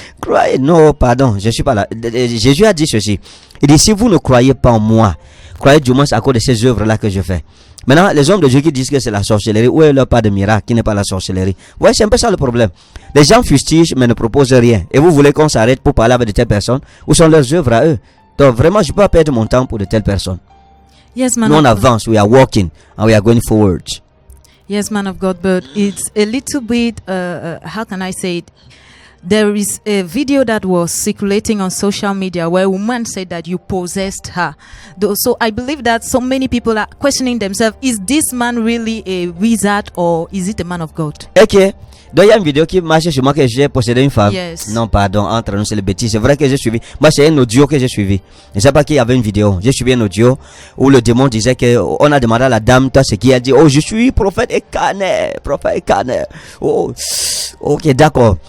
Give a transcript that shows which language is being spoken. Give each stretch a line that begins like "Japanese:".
French: Croyez, non, pardon, je suis pas là. Jésus a dit ceci. Il dit, si vous ne croyez pas en moi, croyez du moins à cause de ces œuvres-là que je fais. Maintenant, les hommes de Dieu qui disent que c'est la sorcellerie, où est leur part de miracle qui n'est pas la sorcellerie? Vous voyez, c'est un peu ça le problème. Les gens fustigent mais ne proposent rien. Et vous voulez qu'on s'arrête pour parler avec de telles personnes? Où sont leurs œuvres à eux? Donc vraiment, je ne peux pas perdre mon temps pour de telles personnes.
English: Yes, man.
French: Nous, on avance,
English: we are walking, and we are going forward. Yes, man of God, but it's a little bit, how can I say it? There is a video that was circulating on social media where a woman said that you possessed her. So I believe that so many people are questioning themselves, is this man really a wizard or is it a man of God? Ok.
French: Donc il y a une vidéo qui marche sur moi que j'ai possédé une femme.
English: Yes.
French: Non, pardon, entre nous c'est le bêtise. C'est vrai que j'ai suivi. Moi c'est un audio que j'ai suivi. Je ne sais pas qu'il y avait une vidéo. J'ai suivi un audio où le démon disait que on a demandé à la dame toi ce qui a dit. Oh, je suis prophète Ekane, prophète Ekane. Oh, ok, d'accord.